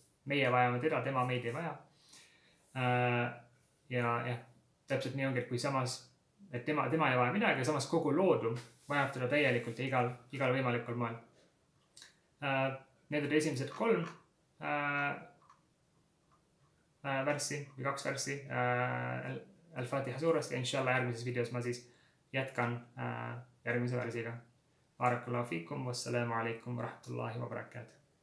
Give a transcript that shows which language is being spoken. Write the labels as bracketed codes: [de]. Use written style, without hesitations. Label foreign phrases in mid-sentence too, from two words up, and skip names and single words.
[et] Meie vajame teda, tema meid ei vaja. Ja täpselt nii ongi, et kui samas, et tema ei vaja midagi, samas kogu loodu vajab teda täielikult ja igal võimalikul moel. Need on esimesed 3 värssi või 2 värssi Al-Fatiha suurest ja [ar] إن شاء الله [et] järgmises videos ma siis jätkan järgmise värsiga. [ar] بارك الله فيكم، والسلام عليكم ورحمة الله وبركاته.